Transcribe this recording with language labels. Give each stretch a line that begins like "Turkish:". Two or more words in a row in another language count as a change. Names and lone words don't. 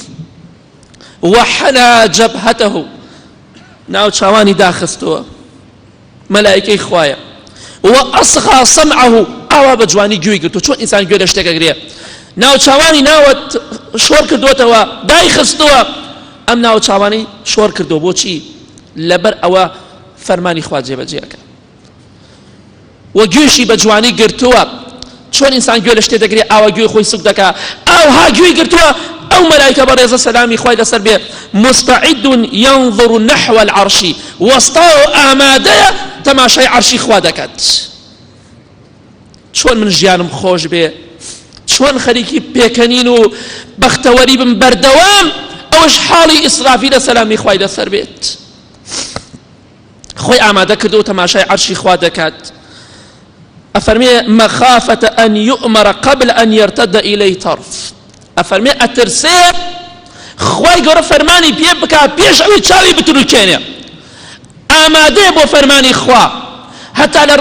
Arabic: وحنا جبهته
Central Kurdish: ناو چاوانی داخستووە مەلایکەی خوایە
Arabic: وأصغى سمعه
Central Kurdish: ئاوا بە جوانی گوێی گرتووە چۆن ئینسان گوێ لە شتێکە گرێ ناو چاوانی ناوت شۆر کردوتەوە دای خستووە ئەم ناو چاوانی شۆر کردو بۆچی لەبەر ئەوە فەرمانی خوا جێبەجێەکە و گوێشی بە جوانی گرتووە چۆن ئینسان گوێ لە شتێ دەگرێ ئاوا گوێی خۆی سوک دەکا ئاوها گوێی گرتووە ئەو مەلایکە بەڕێزە سەلامی خوای لەسەر بێ
Arabic: مستعد ينظر نحو العرش
Central Kurdish: وەستا و ئامادەیە تەماشای عەرشی خوا دەکات چۆن من ژیانم خۆش بێ چۆن خەریکی پێکەنین و بەختەوەری بم بەردەوام ئەوەش حاڵی ئیسرافیلە سەلامی خوای لەسەر بێت خۆی ئامادە کردو تەماشای عەرشی خوا دەکات ئەفەرمێ
Arabic: مەخافەتە ئەن یؤمەرە قبل ئەن یەرتەدە ئیلەیهی طەرف
Central Kurdish: ئەفەرمێ ئەترسێ خوای گەورە فەرمانی پێ بکات پێش ئەوەی چاوی بتروکێنێ ئامادەیە بۆ فەرمانی خوا هەتا لە